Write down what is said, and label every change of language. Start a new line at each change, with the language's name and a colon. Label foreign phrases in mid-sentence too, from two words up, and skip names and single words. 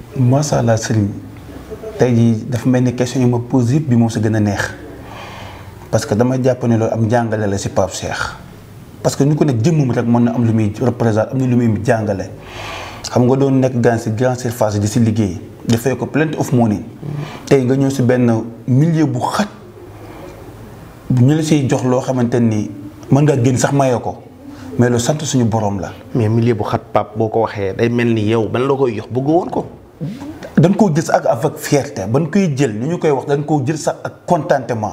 Arabic: ما شاء الله
Wolof: sëriñ tey jii dafa mel ni question yi ma pose yëpp bi moom si gën a neex
French: parce que
Wolof: dama jàpp ne loolu am jàngale la si Pape Cheikh
French: parce que
Wolof: ñu ko nekk jëmmum rek mën na am lu muy représente am na lu muy jàngale xam nga doon nekk gan si
French: grande surface
Wolof: di si liggéey dafay ko
English: plenty of money
Wolof: tey nga ñëw si benn milieu bu xat ñu la siy jox loo xamante ni mën nga génn sax mayoo ko mais lu sant suñu borom la. mais milieu bu xat Pape boo ko waxee day mel ni yow ban la koy jox bëgg woon ko. dañ koo jël sax
French: avec fierté
Wolof: ban koy jël ni ñu koy wax dañ koo jël sax ak contentement.